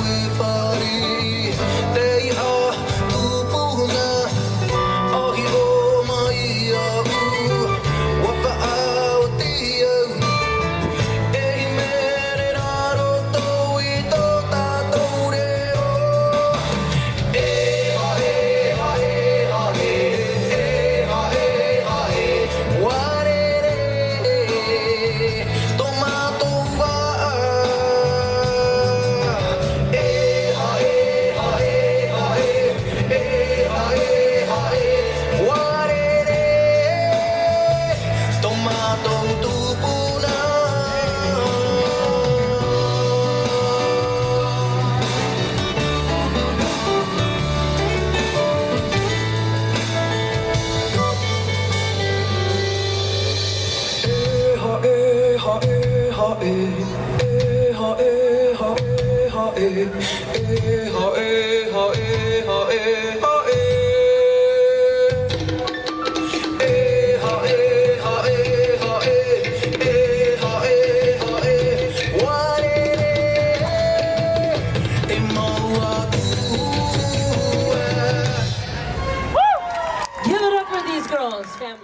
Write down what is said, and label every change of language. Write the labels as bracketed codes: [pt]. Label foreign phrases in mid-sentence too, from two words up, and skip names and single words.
[mi] e whare te iha tupuna ahi o mai au wa whaauti au e hi mere rā roto i tō tātou reo e ha e ha e ha e e ha e ha e ware re tō mātou wā e ha e ha e ha e e ha e ha e ware re tō mātou tupuna e ha e ha e ha e e ha e ha e ha e e ha e ha e ha e ha e e ha e ha e ha e e ha e ha e ware re e maua tua [en] Give it up for these girls, family.